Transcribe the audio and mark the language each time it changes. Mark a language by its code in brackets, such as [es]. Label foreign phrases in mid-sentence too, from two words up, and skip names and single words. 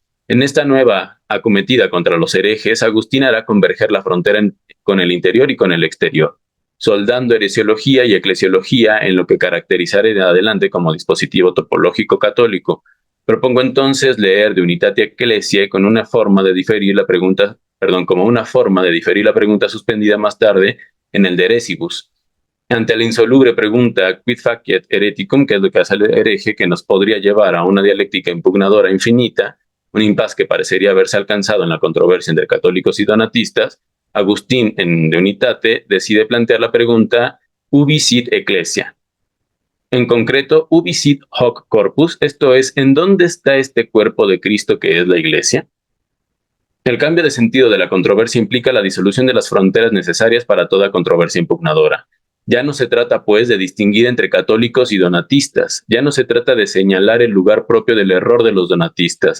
[es] En esta nueva acometida contra los herejes, Agustín hará converger la frontera con el interior y con el exterior, soldando heresiología y eclesiología en lo que caracterizará en adelante como dispositivo topológico católico. Propongo entonces leer De Unitate Ecclesiae como una forma de diferir la pregunta suspendida más tarde en el de Eresibus. Ante la insoluble pregunta [la] quid faciet hereticum, [es] que es lo que hace el hereje, que nos podría llevar a una dialéctica impugnadora infinita, un impas que parecería haberse alcanzado en la controversia entre católicos y donatistas, Agustín, en De Unitate, decide plantear la pregunta [la] ubi sit ecclesia. [es] En concreto, [la] ubi sit hoc corpus, [es] esto es, ¿en dónde está este cuerpo de Cristo que es la Iglesia? El cambio de sentido de la controversia implica la disolución de las fronteras necesarias para toda controversia impugnadora. Ya no se trata, pues, de distinguir entre católicos y donatistas. Ya no se trata de señalar el lugar propio del error de los donatistas.